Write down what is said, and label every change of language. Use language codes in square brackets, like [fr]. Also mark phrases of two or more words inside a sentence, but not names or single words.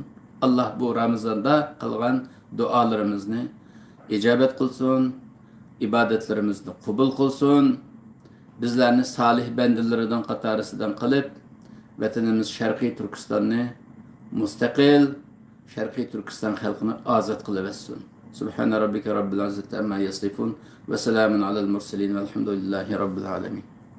[uz] Allah bu Ramazonda qilgan duolarimizni ijobat qilsin, ibodatlarimizni qabul qilsin. Bizlarni solih bandalaridan qatorisidan qilib, vatanimiz Sharqiy Turkistonni mustaqil Sharqiy Turkiston xalqini ozod qilib bersin. [ar] سبحان ربك رب العزة عما يصفون وسلام على المرسلين والحمد لله رب العالمين.